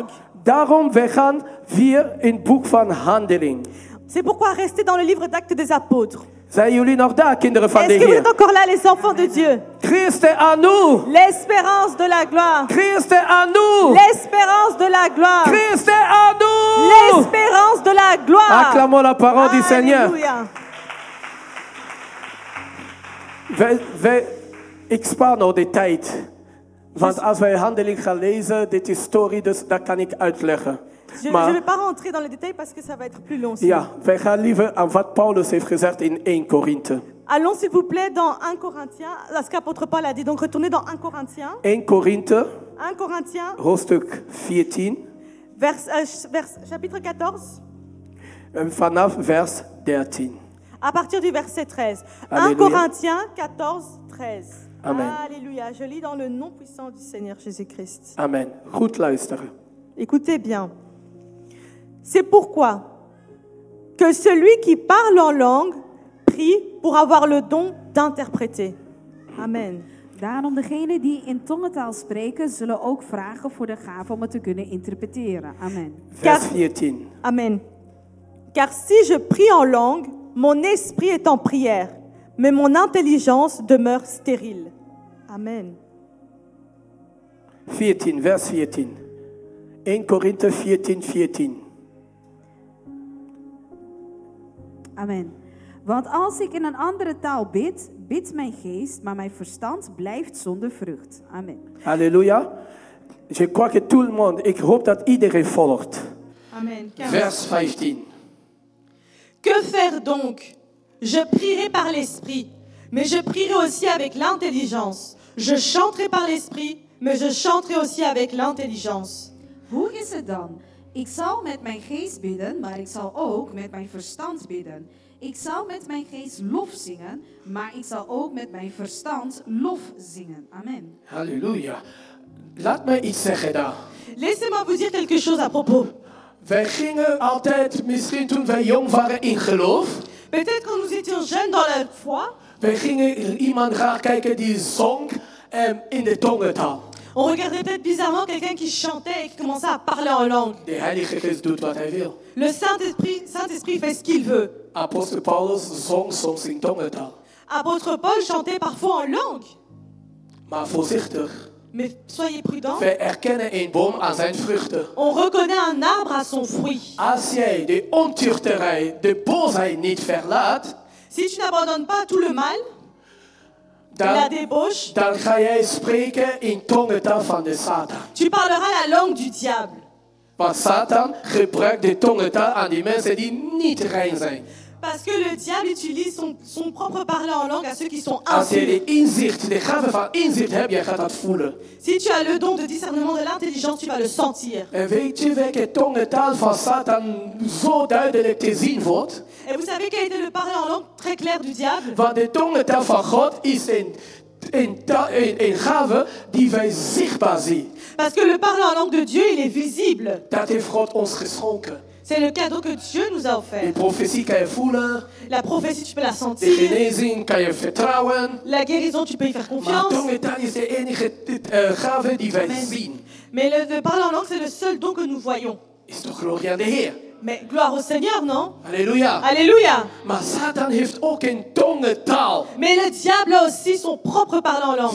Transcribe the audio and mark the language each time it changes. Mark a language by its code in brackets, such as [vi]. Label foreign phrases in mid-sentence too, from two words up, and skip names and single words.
[nl] Daarom we gaan weer in het boek van Handeling. [fr] C'est pourquoi rester dans le livre d'Actes des Apôtres. [nl] Zijn jullie nog daar, kinderen van de [fr] Est-ce que vous [nl] Heer? [fr] êtes encore là, les enfants de Dieu? Christe aan nous. L'espérance de la gloire. Christe aan nous. L'espérance de la gloire. Christe aan nous. L'espérance de la gloire. Acclamons la parole du Seigneur. Alléluia. [nl] Ik spaar nou de tijd. Want als wij Handeling gaan lezen, dit is story, dus dat kan ik uitleggen. [fr] Je ne vais pas rentrer dans les détails parce que ça va être plus long. sinon. [nl] Ja, wij gaan liever aan wat Paulus heeft gezegd in 1 Korinthe. [fr] Allons s'il vous plaît dans 1 Corinthiens, ce qu'apôtre Paul a dit. Donc retournez dans 1 Corinthiens. [nl] 1 Korinthe, [fr] 1 Corinthiens, [nl] hoofdstuk 14, [fr] chapitre 14, [nl] vanaf vers 13. [fr] à partir du verset 13. 1 Alléluia. Corinthiens 14, 13. Amen. Alléluia. Je lis dans le nom puissant du Seigneur Jésus-Christ. [nl] Amen. Goed luisteren. [fr] Écoutez bien. C'est pourquoi que celui qui parle en langue prie pour avoir le don d'interpréter. Amen. [nl] Daarom degenen die in tongentaal spreken, zullen ook vragen voor de gave om het te kunnen interpreteren. Amen. Vers 14. Amen. [fr] Car si je prie en langue, mon esprit est en prière, mais mon intelligence demeure stérile. Amen. [nl] 14, vers 14. 1 Korinthe 14, 14. Amen. Want als ik in een andere taal bid, bidt mijn geest, maar mijn verstand blijft zonder vrucht. Amen. [fr] Alléluia. Je crois que tout le monde, [nl] ik hoop dat iedereen volgt. Amen. Vers 15. [fr] Que faire donc? Je prierai par l'esprit, mais je prierai aussi avec l'intelligence. Je chanterai par l'esprit, mais je chanterai aussi avec l'intelligence. [nl] Hoe is het dan? Ik zal met mijn geest bidden, maar ik zal ook met mijn verstand bidden. Ik zal met mijn geest lof zingen, maar ik zal ook met mijn verstand lof zingen. Amen. Halleluja. Laat me iets zeggen daar. [fr] Laissez-moi vous dire quelque chose à propos. [nl] Wij gingen altijd, misschien toen wij jong waren, in geloof. [fr] Peut-être quand nous étions jeunes dans la foi, [nl] Wij gingen iemand graag kijken die zong in de tongentaal. [fr] on regardait peut-être bizarrement quelqu'un qui chantait et qui commençait à parler en langue. [nl] De Heilige Geest doet wat hij wil. [fr] Le Saint-Esprit fait ce qu'il veut. [nl] Apostel Paulus zong soms in tongentaal. [fr] Apôtre Paul chantait parfois en langue. [nl] Maar voorzichtig. [fr] Mais soyez prudents. [nl] Wij erkennen een boom aan zijn vruchten. [fr] On reconnaît un arbre à son fruit. [nl] Als jij de ontuchterij, de boosheid niet verlaat, [fr] Si tu n'abandonnes pas tout le mal, la débauche, [nl] dan ga jij spreken in tongentaal van de Satan. [fr] tu parleras la langue du diable. [nl] Want Satan gebruikt de tongentaal aan die mensen die niet rein zijn. [fr] Parce que le diable utilise son propre parler en langue à ceux qui sont [nl] Als je [fr] impurs. [nl] de inzicht, de gave van inzicht hebt, jij gaat dat voelen. [fr] Si tu as le don de discernement de l'intelligence, tu vas le sentir. [nl] En weet je welke tongentaal van Satan zo duidelijk te zien wordt? [fr] Et vous savez quel était le parler en langue très clair du diable? [nl] Want de tongentaal van God is een gave die wij zichtbaar zien. [fr] Parce que le parler en langue de Dieu, il est visible. [nl] Dat heeft God ons geschonken. [fr] C'est le cadeau que Dieu nous a [nl] De [fr] offert. [nl] profetie kan je voelen, [fr] La prophétie, tu peux la [nl] de [fr] sentir. [nl] genezing kan je vertrouwen. [fr] La guérison, tu peux y faire [nl] Maar [fr] confiance. [nl] tongentaal is de enige gave die wij zien. [fr] Mais le parler en langue, c'est le seul don que nous voyons. [nl] Is toch glorie aan de Heer? [fr] Mais gloire au Seigneur, non? [nl] Halleluja. [fr] Alléluia. [nl] Maar Satan heeft ook een tongentaal. [fr] Mais le diable a aussi son propre parler en langue.